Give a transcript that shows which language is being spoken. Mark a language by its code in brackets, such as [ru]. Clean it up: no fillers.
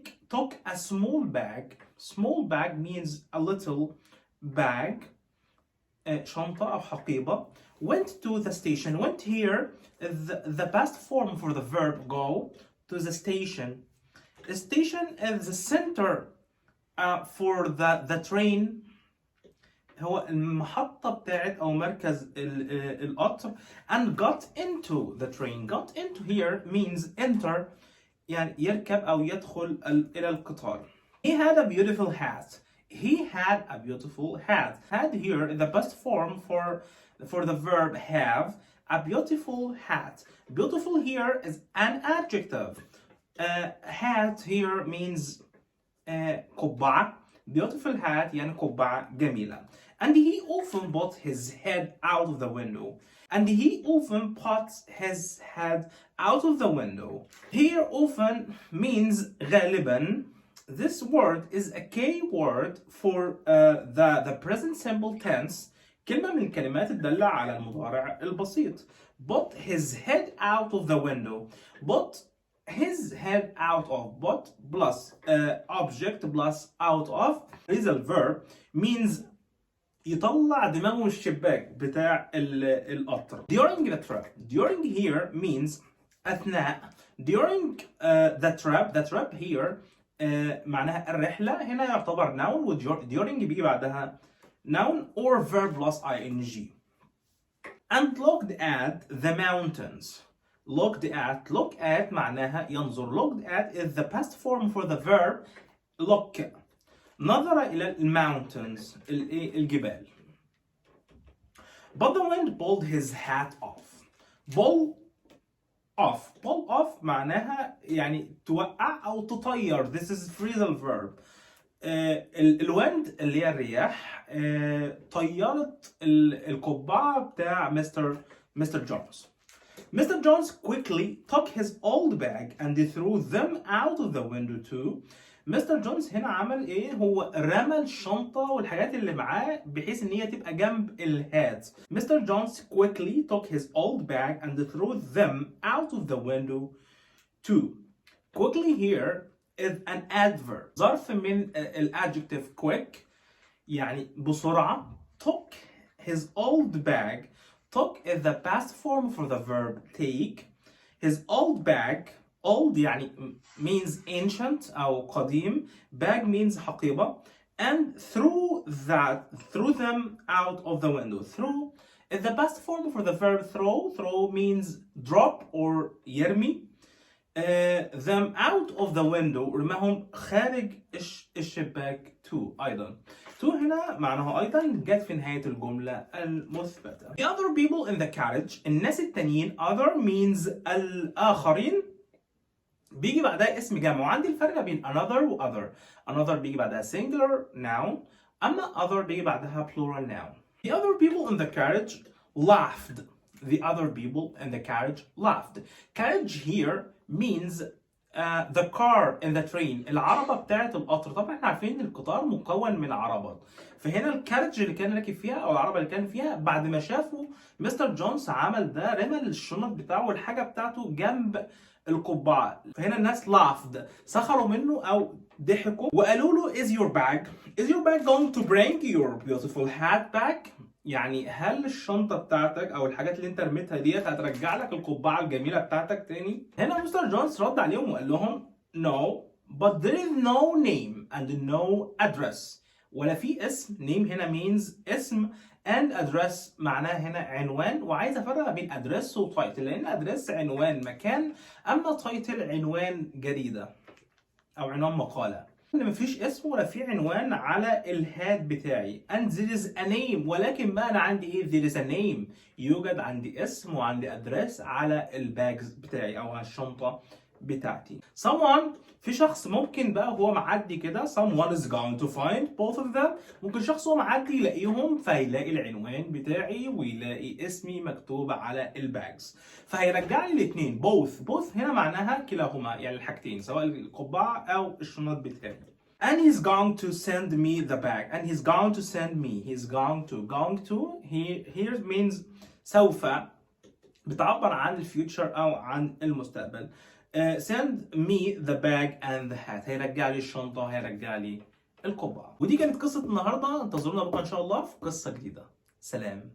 [en] Took a small bag. Small bag means a little bag. [ar] شنطة أو حقيبة. [en] Went to the station. Went here the past form for the verb go to the station. The station is the center for the train. [ar] هو المحطة بتاعت أو مركز القطر. [en] And got into the train. Got into here means enter [ar] يعني يركب أو يدخل إلى القطار. [en] He had a beautiful hat. He had a beautiful hat. Had here is the past form for the verb have. A beautiful hat. Beautiful here is an adjective. Hat here means قبعة. Beautiful hat [ar] يعني قبعة جميلة. [en] And he often put his head out of the window. And he often puts his head out of the window. Here often means غالبا. This word is a key word for the present simple tense. [ar] كلمة من الكلمات الدالة على المضارع البسيط. [en] Put his head out of the window. Put his head out of. Put plus object plus out of. Phrasal verb means [ar] يطلع دماغه من الشباك بتاع القطر. [en] During the trip. During here means أثناء. During the trip here [ar] معناها الرحلة. هنا يعتبر noun و during بيجي بعدها [en] noun or verb plus ing. And looked at the mountains. Look at [ar] معناها ينظر. [en] Looked at is the past form for the verb look. [ar] نظر إلى mountains الجبال. [en] But the wind pulled his hat off. Pull off [ar] معناها يعني توقع أو تطير. [en] This is phrasal verb. [ar] الويند اللي هي الرياح طيرت القبعة بتاع Mr. [en] Jones. Mr. Jones quickly took his old bag and threw them out of the window too. [ar] مستر جونز هنا عمل ايه؟ هو رمى الشنطة والحاجات اللي معاه بحيث ان هي تبقى جنب الهات. [en] Mister Jones quickly took his old bag and threw them out of the window too. Quickly here is an adverb. [ar] ظرف من الادجective quick يعني بسرعة. [en] Took his old bag. Took is the past form for the verb take. His old bag. Old يعني means ancient [ar] أو قديم. [en] Bag means حقيبة. And threw them out of the window. Threw is the past form for the verb throw. Throw means drop or يرمي. Them out of the window [ar] رماهم خارج الشباك [en] to أيضا. [ar] to هنا معناها أيضا جت في نهاية الجملة المثبتة. [en] The other people in the carriage. [ar] الناس التانيين. Other means الآخرين بيجي بعدها اسم جمع وعندي الفرق بين another و other. Another بيجي بعدها [en] singular noun [ar] أما other بيجي بعدها [en] plural noun. The other people in the carriage laughed. The other people in the carriage laughed. Carriage here means the car in the train. [ar] العربة بتاعت القطر. طبعا احنا عارفين ان القطار مكون من عربات. فهنا الكارج اللي كان راكب فيها او العربة اللي كان فيها بعد ما شافوا مستر جونز عمل ده رمى الشنط بتاعه والحاجة بتاعته جنب القبعة. فهنا الناس laughed سخروا منه او ضحكوا وقالوا له [en] is your bag going to bring your beautiful hat back؟ [ar] يعني هل الشنطة بتاعتك أو الحاجات اللي أنت رميتها ديت هترجع لك القبعة الجميلة بتاعتك تاني؟ هنا مستر جونز رد عليهم وقال لهم [en] no but there is no name and no address. [ar] ولا في اسم. name هنا means اسم and address معناه هنا عنوان وعايز أفرق بين address و title لأن address عنوان مكان أما title عنوان جريدة أو عنوان مقالة. ان مفيش اسم ولا في عنوان على الهات بتاعي. [en] and there is a name [ar] ولكن بقى انا عندي ايه؟ [en] there is a name [ar] يوجد عندي اسم وعندي ادريس على الباجز بتاعي او على الشنطه بتاعتي. someone في شخص ممكن بقى هو معدي كده [en] someone is going to find both of them. [ar] ممكن شخص هو معدي يلاقيهم فهيلاقي العنوان بتاعي ويلاقي اسمي مكتوب على الباجز فهيرجع لي الاثنين both هنا معناها كلاهما يعني الحاجتين سواء القبعه او الشنط بتاعي. [en] and he's going to send me the bag and he's going to send me going to here means [ar] سوف بتعبر عن الفيوتشر او عن المستقبل. [en] send me the bag and the hat [ar] هيرجع لي الشنطه هيرجع لي القبعه. ودي كانت قصه النهارده. انتظرونا بكره ان شاء الله في قصه جديده. سلام.